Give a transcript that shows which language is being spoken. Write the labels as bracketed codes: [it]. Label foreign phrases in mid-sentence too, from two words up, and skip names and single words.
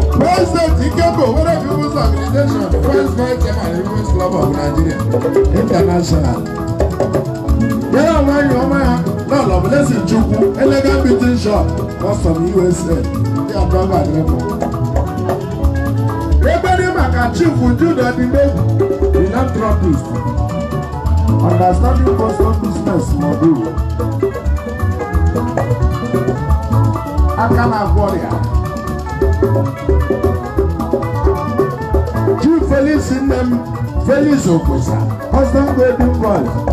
[en] President Ikemba Owerri People's Organization, First Vice Chairman, People's Club of Nigeria, International. [ig] Ya na nwa enyi ọma ya, Lọlọ Blessing Chukwu, [en] Elegant Beauty Shop, Boston, U S A. [ig] Ndị abụọ ga-adịrị mma. Ebe dị maka Chief Jude Odimegwu, philanthropist. [en] Understanding custom business model. [ig] Aka na-agwọ ọrịa. [en] Chief Felix [ig] nne m, [en] Felix Okosa, custom golden boy.